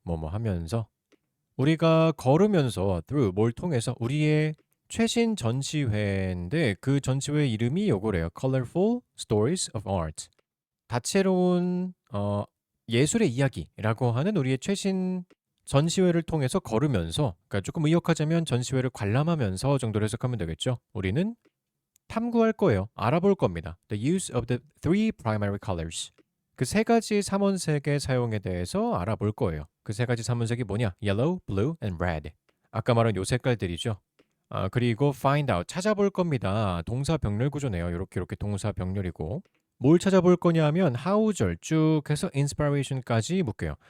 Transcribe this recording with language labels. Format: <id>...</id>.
<ko>뭐뭐 하면서 우리가 걸으면서 through 뭘 통해서 우리의 최신 전시회인데 그 전시회 이름이 요거래요.</ko> <en>Colorful Stories of Art.</en> <ko>다채로운 예술의 이야기라고 하는 우리의 최신 전시회를 통해서 걸으면서 그러니까 조금 의역하자면 전시회를 관람하면서 정도로 해석하면 되겠죠. 우리는 탐구할 거예요. 알아볼 겁니다.</ko> <en>The use of the three primary colors.</en> <ko>그 세 가지 삼원색의 사용에 대해서 알아볼 거예요. 그 세 가지 삼원색이 뭐냐?</ko> <en>Yellow, blue, and red.</en> <ko>아까 말한 요 색깔들이죠. 그리고</ko> <en>find out</en> <ko>찾아볼 겁니다. 동사 병렬 구조네요. 이렇게 동사 병렬이고 뭘 찾아볼 거냐 하면 how절 쭉 해서 inspiration까지 묶여요.</ko>